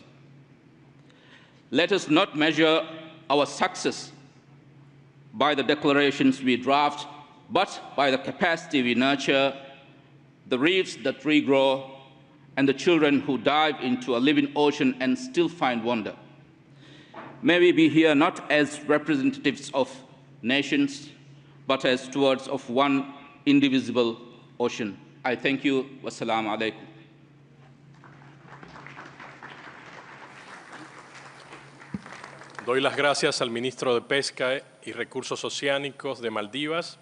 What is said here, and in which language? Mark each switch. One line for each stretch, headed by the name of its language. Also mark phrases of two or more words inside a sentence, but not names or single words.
English: Let us not measure our success by the declarations we draft, but by the capacity we nurture, the reefs that regrow, and the children who dive into a living ocean and still find wonder. may we be here not as representatives of nations, but as stewards of one indivisible ocean. I thank you.
Arabic: والسلام عليكم.
Spanish: Doy las gracias al ministro de Pesca y Recursos Oceánicos de Maldivas.